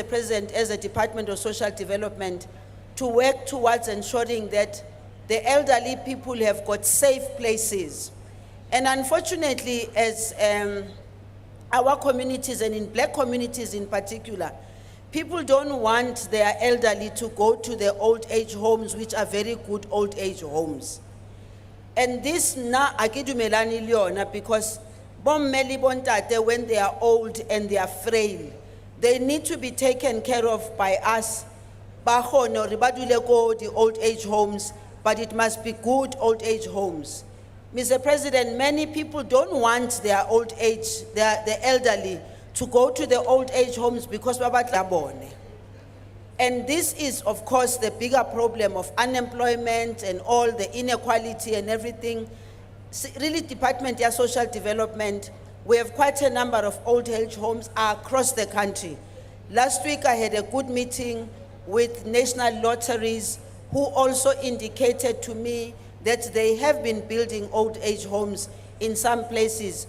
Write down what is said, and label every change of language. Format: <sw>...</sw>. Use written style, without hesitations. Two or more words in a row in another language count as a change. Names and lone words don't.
<en>President, as a Department of Social Development, to work towards ensuring that the elderly people have got safe places. And unfortunately, as our communities, and in black communities in particular, People don't want their elderly to go to the old age homes, which are very good old age homes. And this</en> <st>na akidumelani le yona because bomme le bontate,</st> <en>when they are old and they are frail, they need to be taken care of by us.</en> <st>Ba kgone hore ba dule ko</st> <en>the old age homes, but it must be good old age homes. Mr. President, many people don't want their old age, the elderly, to go to the old age homes because</en> <st>ba batla bone.</st> <en>And this is, of course, the bigger problem of unemployment and all the inequality and everything. Really, Department of Social Development, we have quite a number of old age homes across the country. Last week, I had a good meeting with National Lotteries, who also indicated to me that they have been building old age homes in some places.</en>